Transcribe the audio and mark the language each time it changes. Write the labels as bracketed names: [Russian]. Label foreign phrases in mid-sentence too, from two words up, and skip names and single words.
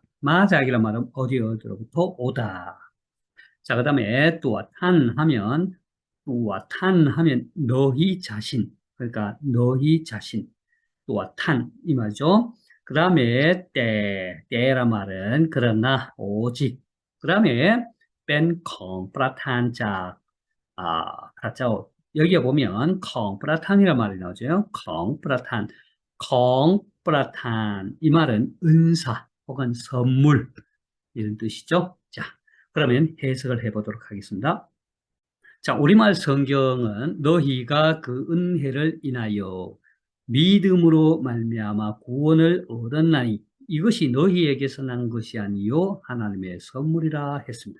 [Korean] 마짝이란 말은 어디로부터 오다. 자, 그 다음에 뚜아탄 하면, 뚜아탄 하면 너희 자신. 그러니까 너희 자신. 뚜아탄 이 말이죠. 그 다음에 때란 말은 그러나 오직. 그 다음에 뺀 [Thai] ของประทานจาก พระเจ้า [Korean] 여기에 보면 컹ประทาน이란 말이 나오죠. 컹ประทาน 컹ประทาน 이 말은 은사 혹은 선물 이런 뜻이죠. 자, 그러면 해석을 해보도록 하겠습니다. 자, 우리말 성경은 너희가 그 은혜를 인하여 믿음으로 말미암아 구원을 얻었나니 이것이 너희에게서 난 것이 아니요 하나님의 선물이라 했습니다.